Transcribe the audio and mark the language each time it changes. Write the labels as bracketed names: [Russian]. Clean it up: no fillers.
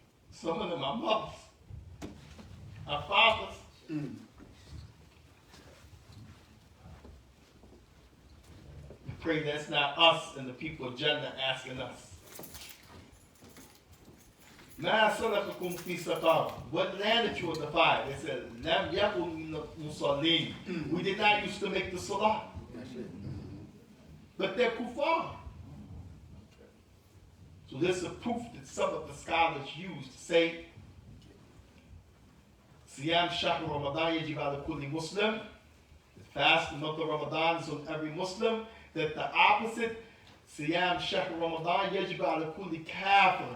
[English] Some of them are mothers, our fathers. We pray that's not us and the people of Jannah asking us. [Arabic] مَا سَلَكَكُمْ فِي سَقَرَ. [English] What landed you in the fire? They said, [Arabic] لَمْ يَكُنْ مِنَ الْمُصَلِّينَ. [English] We did not used to make the salah. But they're kuffar. So this is a proof that some of the scholars use to say, [Arabic] Siyam Shahr Ramadan yajib ala kulli Muslim. [English] The fast, the month of Ramadan is on every Muslim. That the opposite, [Arabic] Siyam Shahr Ramadan yajib ala kulli kafir.